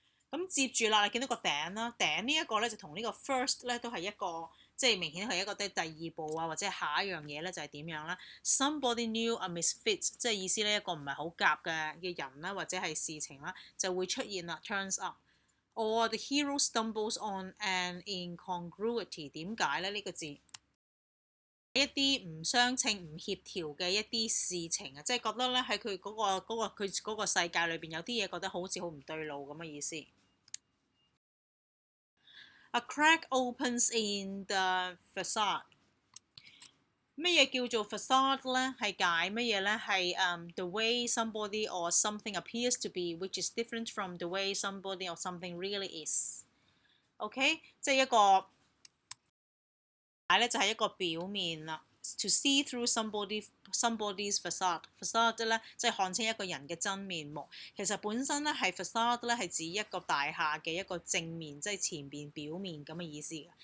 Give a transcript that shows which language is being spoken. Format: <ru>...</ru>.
<yue>咁接住啦，你見到個頂啦，頂呢一個咧就同呢個 first 咧都係一個即係明顯係一個第2步啊，或者下一樣嘢咧就係點樣啦 ？</yue> <en>Somebody new a misfit，</en> <yue>即係意思呢一個唔係好夾嘅人啦，或者係事情啦，就會出現啦。</yue> <en>Turns up，or the hero stumbles on an incongruity。</en> <yue>點解咧呢個字？一啲唔相稱、唔協調嘅一啲事情啊，即係覺得咧喺佢嗰個世界裏邊有啲嘢覺得好似好唔對路咁嘅意思。</yue> <en>A crack opens in the facade。</en> <yue>乜嘢叫做 facade 咧？係解乜嘢咧？</yue> <en>係the way somebody or something appears to be, which is different from the way somebody or something really is。</en> <yue>OK， 即係一個解咧就係一個表面啦。</yue> <en>To see through somebody's facade</en> <yue>咧，即係看清一個人嘅真面目。其實本身咧係 facade 咧係指一個大廈嘅一個正面，即係前邊表面咁嘅意思嘅。</yue>